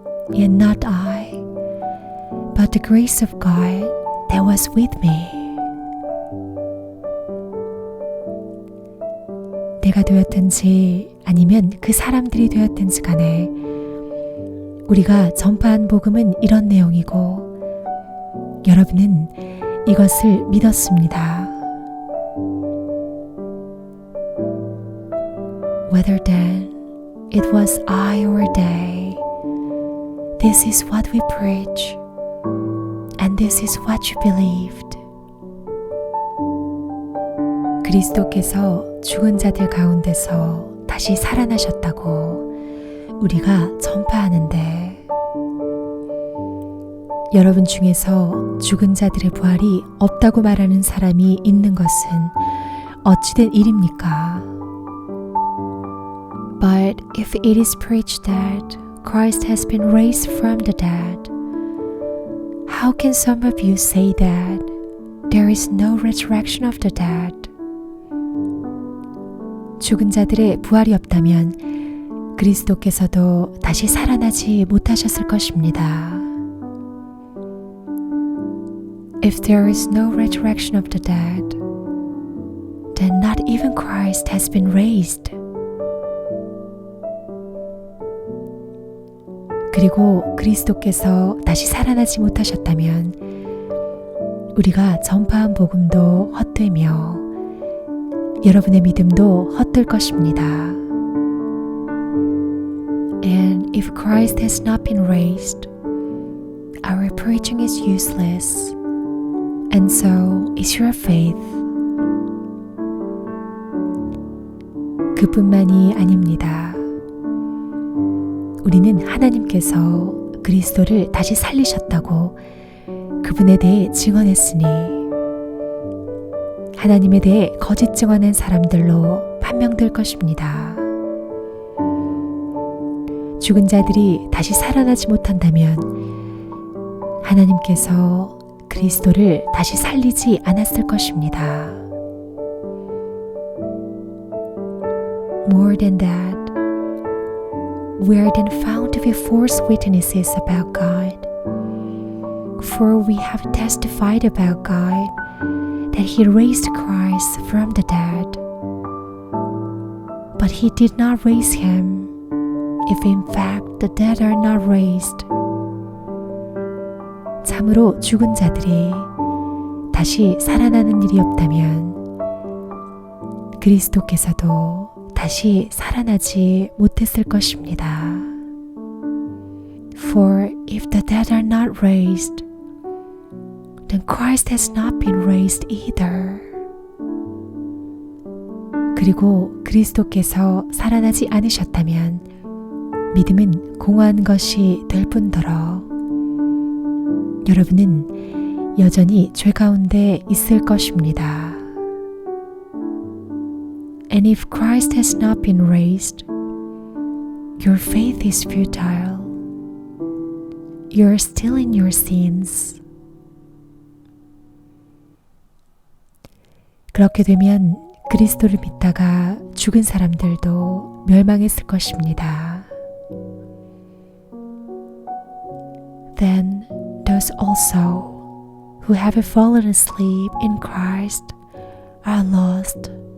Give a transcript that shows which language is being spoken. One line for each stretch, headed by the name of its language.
English: yet not I, but the grace of God that was with me.
Korean: 내가 되었든지 아니면 그 사람들이 되었든지 간에 우리가 전파한 복음은 이런 내용이고 여러분은 이것을 믿었습니다.
English: Whether then it was I or they, this is what we preach, and this is what you believed.
Korean: 그리스도께서 죽은 자들 가운데서 다시 살아나셨다고 우리가 전파하는데 여러분 중에서 죽은 자들의 부활이 없다고 말하는 사람이 있는 것은 어찌된 일입니까?
English: But if it is preached that Christ has been raised from the dead, how can some of you say that there is no resurrection of the dead?
Korean: 죽은 자들의 부활이 없다면 그리스도께서도 다시 살아나지 못하셨을 것입니다.
English: If there is no resurrection of the dead, then not even Christ has been raised.
Korean: 그리고 그리스도께서 다시 살아나지 못하셨다면 우리가 전파한 복음도 헛되며 여러분의 믿음도 헛될 것입니다.
English: And if Christ has not been raised, our preaching is useless, and so is your faith.
Korean: 그뿐만이 아닙니다. 우리는 하나님께서 그리스도를 다시 살리셨다고 그분에 대해 증언했으니 하나님에 대해 거짓 증언한 사람들로 판명될 것입니다. 죽은 자들이 다시 살아나지 못한다면 하나님께서 그리스도를 다시 살리지 않았을 것입니다.
English: More than that, we are then found to be false witnesses about God, for we have testified about God that He raised Christ from the dead. But He did not raise Him, if in fact the dead are not raised.
Korean: 참으로 죽은 자들이 다시 살아나는 일이 없다면 그리스도께서도 다시 살아나지 못했을 것입니다.
English: For if the dead are not raised, then Christ has not been raised either.
Korean: 그리고 그리스도께서 살아나지 않으셨다면 믿음은 공허한 것이 될 뿐더러 여러분은 여전히 죄 가운데 있을 것입니다.
English: And if Christ has not been raised, your faith is futile. You are still in your sins.
Korean: 그렇게 되면 그리스도를 믿다가 죽은 사람들도 멸망했을 것입니다. Then those also who have fallen asleep in Christ are lost.